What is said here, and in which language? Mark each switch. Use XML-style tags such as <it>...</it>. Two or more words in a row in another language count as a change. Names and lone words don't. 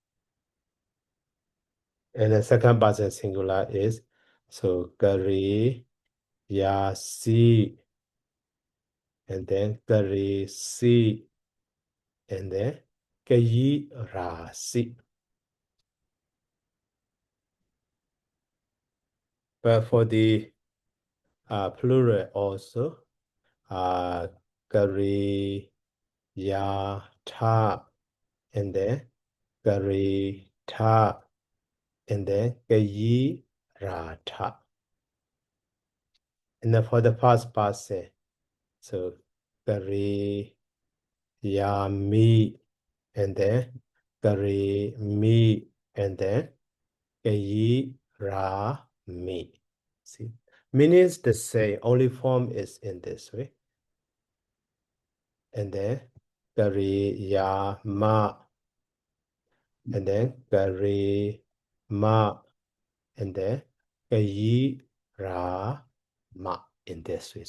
<en>And the second person singular is so kari yasi, and then kari si, and then kayi rasi. But for the plural also, kari ya ta, and then kari ta, and then kayi rata. And then for the past person, so kari ya mi, and then kari mi, and then kayi ra mi. See, meanings the same, only form is in this way. And then kari ya ma, and then kari ma, and then kayi ra ma in this way.</en>